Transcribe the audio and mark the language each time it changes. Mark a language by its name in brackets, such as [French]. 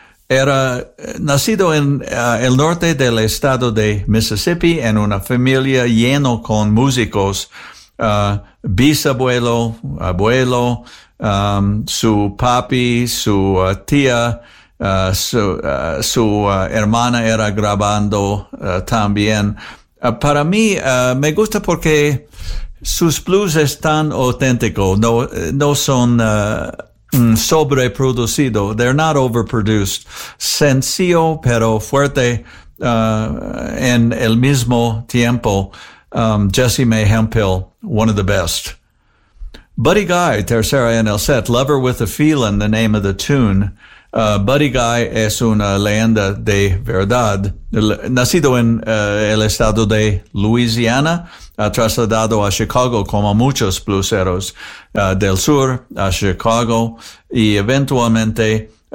[Spanish] Era nacido en el norte del estado de Mississippi en una familia lleno con músicos, bisabuelo, abuelo, su papi, su tía, su hermana era grabando también. Para mí me gusta porque sus blues están auténticos, no son sobreproducido. [English] They're not overproduced. [Spanish] Sencillo, pero fuerte. En el mismo tiempo, Jesse May Hemphill, [English] one of the best. [Spanish] Buddy Guy, tercera en el set. [English] Lover with a Feeling, the name of the tune. [Spanish] Buddy Guy es una leyenda de verdad. Nacido en el estado de Louisiana, trasladado a Chicago como muchos blueseros del sur a Chicago, y eventualmente